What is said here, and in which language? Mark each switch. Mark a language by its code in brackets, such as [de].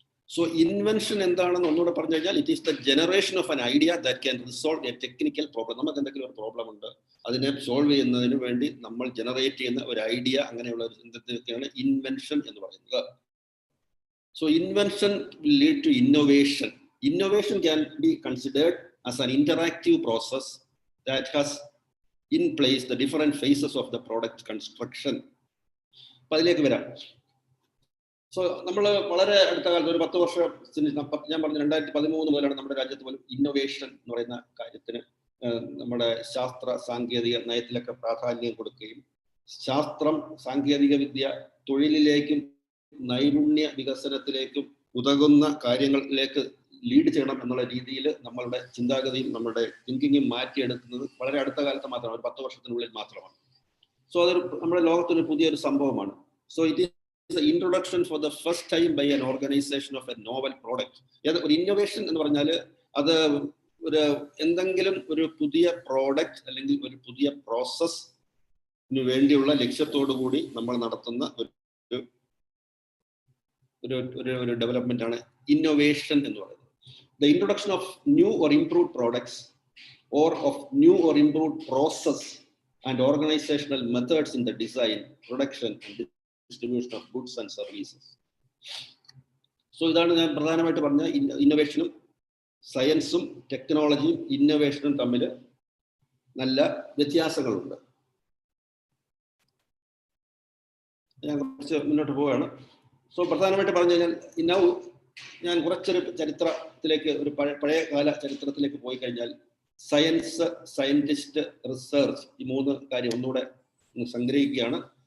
[ml] So invention എന്താണെന്ന് ഒന്നുകൂടെ പറഞ്ഞു കഴിഞ്ഞാൽ [en] It is the generation of an idea that can resolve a technical problem. [ml] നമുക്ക് എന്തെങ്കിലും ഒരു പ്രോബ്ലം ഉണ്ട്, അതിനെ സോൾവ് ചെയ്യുന്നതിന് വേണ്ടി നമ്മൾ ജനറേറ്റ് ചെയ്യുന്ന ഒരു ഐഡിയ, അങ്ങനെയുള്ള ഒരു ചിന്തത്തിനൊക്കെയാണ് ഇൻവെൻഷൻ എന്ന് പറയുന്നത്. [en] So invention will lead to innovation. Innovation can be considered as an interactive process that has in place the different phases of the product construction. [ml] അതിലേക്ക് വരാം. സോ നമ്മൾ വളരെ അടുത്ത കാലത്ത് ഒരു 10 വർഷത്തിന് ഞാൻ പറഞ്ഞു 2013 മുതലാണ് നമ്മുടെ രാജ്യത്ത് പോലും ഇന്നോവേഷൻ എന്ന് പറയുന്ന കാര്യത്തിന് നമ്മുടെ ശാസ്ത്ര സാങ്കേതിക നയത്തിലൊക്കെ പ്രാധാന്യം കൊടുക്കുകയും ശാസ്ത്രം സാങ്കേതിക വിദ്യ തൊഴിലിലേക്കും നൈപുണ്യ വികസനത്തിലേക്കും ഉതകുന്ന കാര്യങ്ങളിലേക്ക് ലീഡ് ചെയ്യണം എന്നുള്ള രീതിയിൽ നമ്മളുടെ ചിന്താഗതിയും നമ്മളുടെ തിങ്കിങ്ങും മാറ്റിയെടുക്കുന്നത് വളരെ അടുത്ത കാലത്ത് മാത്രമാണ്, ഒരു 10 വർഷത്തിനുള്ളിൽ മാത്രമാണ്. സോ അതൊരു നമ്മുടെ ലോകത്തൊരു പുതിയൊരു സംഭവമാണ്. [en] So it is the introduction for the first time by an organisation of a novel product. [ml] ഒരു ഇന്നോവേഷൻ എന്ന് പറഞ്ഞാൽ അത് ഒരു എന്തെങ്കിലും ഒരു പുതിയ പ്രോഡക്റ്റ് അല്ലെങ്കിൽ ഒരു പുതിയ പ്രോസസ്സിന് വേണ്ടിയുള്ള ലക്ഷ്യത്തോടു കൂടി നമ്മൾ നടത്തുന്ന ഒരു ഡെവലപ്മെന്റ് ആണ് ഇന്നോവേഷൻ എന്ന് പറയുന്നത്. [en] The introduction of new or improved products or of new or improved process and organizational methods in the design, production, and distribution of goods and services. [ml] So ഇതാണ് ഞാൻ പ്രധാനമായിട്ട് പറഞ്ഞ ഇന്നോവേഷനും സയൻസും ടെക്നോളജിയും ഇന്നോവേഷനും തമ്മിൽ നല്ല വ്യത്യാസങ്ങളുണ്ട്. ഞാൻ കുറച്ച് മുന്നോട്ട് പോവുകയാണ്. സോ പ്രധാനമായിട്ട് പറഞ്ഞു കഴിഞ്ഞാൽ ഞാൻ കുറച്ചൊരു ചരിത്രത്തിലേക്ക്, ഒരു പഴയ കാല ചരിത്രത്തിലേക്ക് പോയി കഴിഞ്ഞാൽ സയൻസ്, സയന്റിസ്റ്റ്, റിസർച്ച്, ഈ മൂന്ന് കാര്യം ഒന്നുകൂടെ സംഗ്രഹിക്കുകയാണ്.